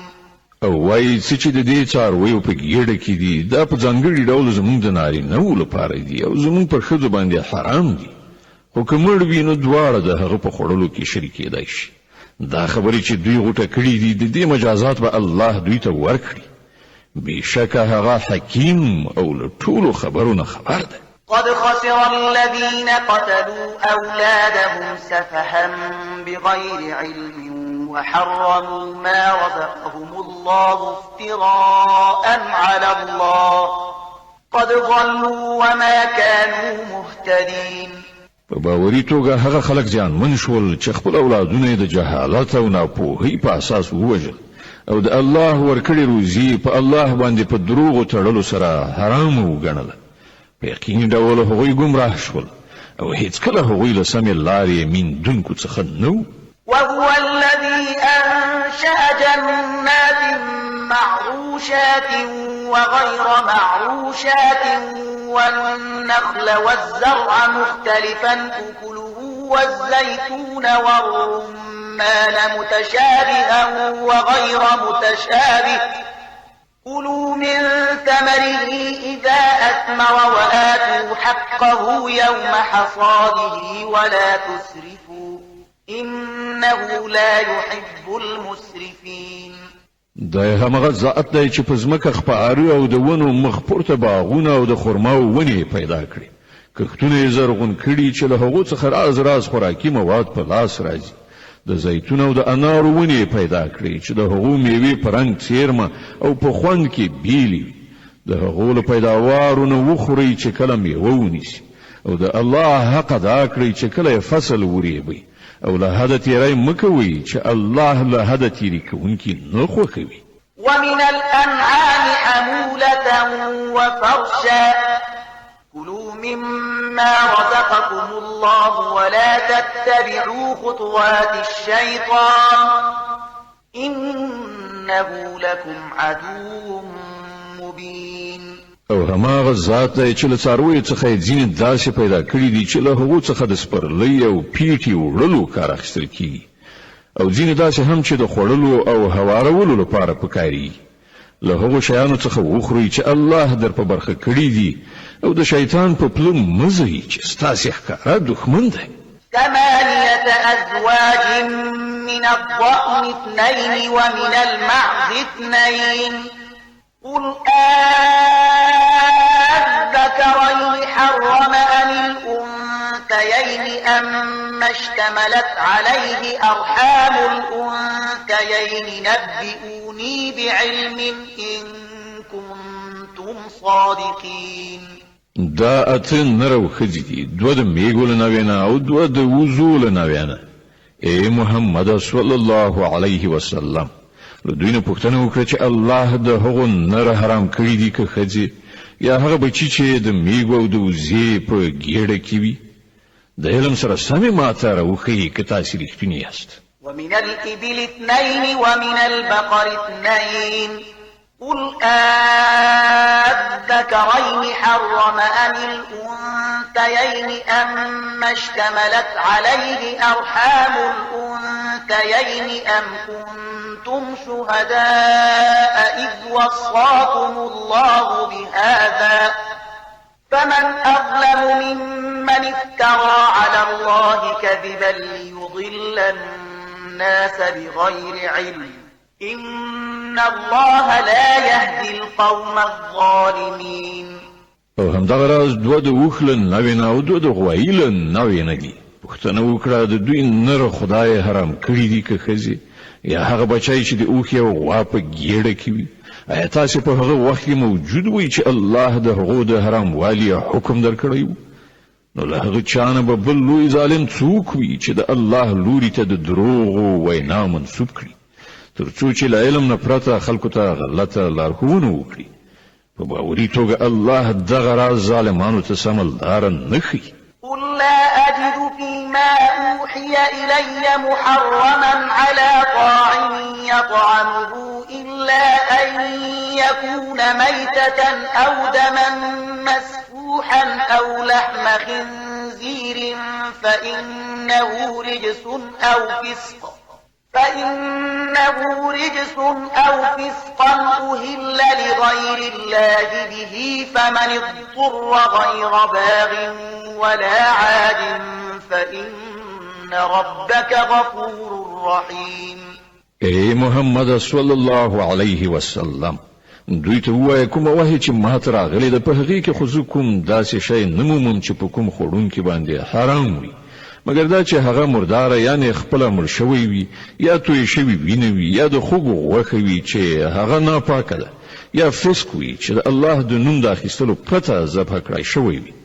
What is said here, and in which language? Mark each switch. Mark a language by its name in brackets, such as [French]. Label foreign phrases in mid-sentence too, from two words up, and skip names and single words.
[Pashto] او وای چې د دې څارویو په ګیډه کې دي دا په ځانګړي ډول زمونږ د نارینه‌و لپاره دي او زمونږ پر ښځو باندې حرام دي. خو که مړ وي نو دواړه د هغه په خوړلو کې شریک کېدای شي. دا خبرې چې دوی غوټه کړي دي د دې مجازات به الله دوی ته ورکړي. بېشکه هغه حکیم او له ټولو خبرونه خبر ده. [Arabic] قد خسر الذين قتلوا أولادهم سفها بغير علم وحرموا ما رزقهم الله افتراء على الله قد ضلوا وما كانوا مهتدين. [Pashto] په باوري توګه هغه خلک زیانمن شول چې خپل اولادونه د جهالت او ناپوهۍ په اساس ووژل او د الله ورکړې روزي په الله باندې په دروغو تړلو سره حرام وګڼله. په یقیني ډول هغوی ګمراه شول او هیڅکله هغوی له سمې لارې میندونکو څخه نه و. [Arabic] وهو الذي أنشأ جنات معروشات وغير معروشات والنخل والزرع مختلفا أكله والزيتون والرمان متشابها وغير متشابه كلوا من ثمره إذا أثمر وآتوا حقه يوم حصاده ولا تسرفوا إنه لا يحب المسرفين. [Pashto] د همغه ذات دی چې په ځمکه خپاره او د ونو مخ پورته باغونه او د خرماو ونې پیدا کړي، کښتونه یې زرغون کړي چې له هغو څخه راز خوراکي مواد په لاس راځي. د زیتون او د انارو ونې پیدا کړي چې د هغو میوې په رنګ څیرمه او په خوند کې بیلې وي. د هغو له پیداوارو نه وخورئ چې کله میوه ونیسي، او د الله حق ادا کړئ چې کله فصل وریبئ، او له حد تیری مکوئ چې الله له حد تیری کوونکي نه خوښوي. [Arabic] ومن الأنعام حمولة وفرشا كلوا مما رزقكم الله ولا تتبعوا خطوات الشيطان إنه لكم عدو مبين. [Pashto] او هماغه ذات دی چې له څارویو څخه یې ځینې داسې پیدا کړي دي چې له هغو څخه د سپرلۍ او پیټې وړلو کار اخیستل کیږي، او ځینې داسې هم چې د خوړلو او هوارولو لپاره پکاري. له هغو شیانو څخه وخورئ چې الله در په برخه کړي دي، او د شیطان په پله مه ځئ چې ستاسې ښکاره دښمن دی. [Arabic] 8 أزواج من الضأن 2 ومن المعز 2 قل أذكرين حرم أم الأنثيين أما اشتملت عليه أرحام الأنثيين نبئوني بعلم إن كنتم صادقين. [Pashto] دا اته نرو خځې دي، 2 د میږو له ناوینه او 2 د وزو له ناوینه. ای محمد [Arabic] صلی الله علیه وسلم، [Pashto] له دوی نه پوښتنه وکړه چې الله د هغو نر حرام کړي دي که ښځې، یا هغه بچي چې د میږو او د وزې په ګېډه کې وي. د علم سره سمې ماته راوښیي که تاسې رښتونی یاست. [Arabic] ومن الإبل 2 ومن البقر 2 قل أذكرين حرم أم الأنثيين أما اشتملت عليه أرحام الأنثيين أم كنتم شهداء إذ وصاكم الله بهذا فمن أظلم ممن افترى على الله كذبا ليضل الناس بغير علم إن الله لا يهدي القوم الظالمين. [Pashto] او همدغه راز 2 د اوښ له ناوینه او 2 د غوایي له ناوینه دي. پوښتنه وکړه د دوی نر خدای حرام کړي دي که ښځې، یا هغه بچی چې د اوښ یا غوا په ګېډه کې وي. آیا تاسې په هغه وخت کې موجود وئ چې الله د هغو د حرام والي حکم درکړی و؟ نو له هغه چا نه به بل لوی ظالم څوک وي چې د الله لوري ته د دروغو وینا منسوب کړي، تر څو چې له علم نه پرته خلکو ته غلطه لارښوونه وکړي. په باوري توګه الله دغه راز ظالمانو ته سمه لاره نه ښیي. [Arabic] قل لا أجد فيما أوحي إلي محرما على طاعم يطعمه إلا أن يكون ميتة أو دما مسفوحا أو لحم خنزير فإنه رجس أو فسقا أهل لغير الله به فمن اضطر غير باغ ولا عاد فإن ربك غفور رحيم. [Pashto] ای محمد [Arabic] صلی الله علیه وسلم، [Pashto] دوی ته ووایه کومه وحی چې ماته راغلی ده، په هغې کې خو زه کوم داسې شی نه مومم چې په کوم خوړونکي باندې حرام وي، مګر دا چې هغه مرداره یعنې خپله مړ شوی وي، یا توی شوي وینه وي، یا د خوږو غوښه وي چې هغه ناپاکه ده، یا فسق وي چې د الله د نوم د اخیستلو پرته ذبح کړی شوی وي.